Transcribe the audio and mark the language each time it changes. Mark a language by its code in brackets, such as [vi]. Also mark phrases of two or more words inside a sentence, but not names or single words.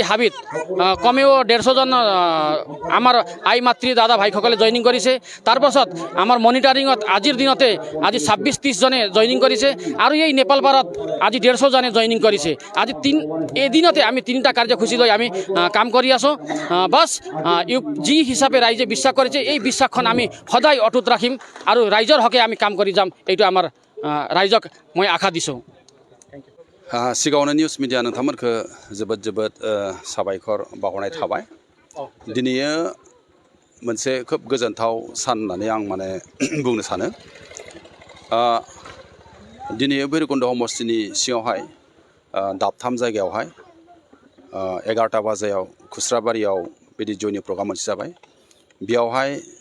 [as] হাবিত কমেও 150জন আমাৰ আই মাতৃ দাদা ভাইসকলে জইনিং কৰিছে তাৰপাছত আমাৰ মনিটাৰিঙত আজিৰ দিনতে আজি 26-30 জনে জইনিং কৰিছে আৰু এই নেপালপাৰাত আজি 150 জনে জইনিং কৰিছে আজি এদিনতে আমি 3টা কাৰ্যসূচী লৈ আমি কাম কৰি আছোঁ বাছ যি হিচাপে ৰাইজে বিশ্বাস কৰিছে এই বিশ্বাসখন আমি সদায় অটুট ৰাখিম আৰু ৰাইজৰ হকে আমি কাম কৰি যাম এইটো আমাৰ ৰাইজক মই আশা দিছোঁ [brx] सिगाङावनो [en] news media [brx] नोंथांमोनखौ जोबोद साबायखर बावहरनाय थाबाय दिनैयो मोनसे खोब गोजोनथाव सान होननानै आं माने बुंनो सानो दिनै भैरबकुन्द समष्टिनि सिङावहाय दाबथाम जायगायावहाय 11टा बाजायाव खुस्राबारियाव बिदि [en] joining program [brx] मोनसे जाबाय बेयावहाय